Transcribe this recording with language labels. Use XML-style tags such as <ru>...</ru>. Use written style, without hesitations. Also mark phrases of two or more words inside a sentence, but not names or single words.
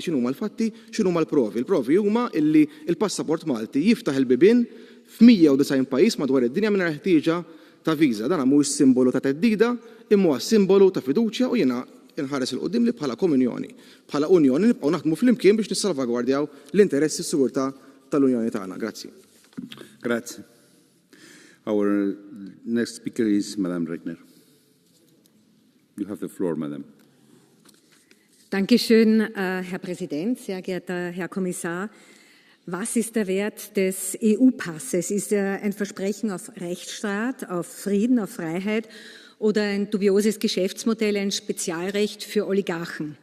<mt>X'inhuma l-fatti, x'inhuma l-provi. Il-provi huma illi il-passaport Malti jiftaħ il-bibien f'190 pajjiż madwar id-dinja mingħajr ħtieġa ta' viża. Dan mhuwiex simbolu ta' teddida, imma huwa simbolu ta' fiduċja u jiena inħares il-qudiem li bħala komunjoni. Bħala Unjoni nibqgħu naħdmu flimkien biex nissalvagwardjaw l-interessi s-sigurtà tal-Unjoni tagħna. Grazzi. Grazie.</mt> <en>Our next speaker is Madame Regner. You have the floor, Madame.</en> <de>Dankeschön, Herr Präsident, sehr geehrter Herr Kommissar. Was ist der Wert des EU-Passes? Ist er ein Versprechen auf Rechtsstaat, auf Frieden, auf Freiheit oder ein dubioses Geschäftsmodell, ein Spezialrecht für Oligarchen?</de>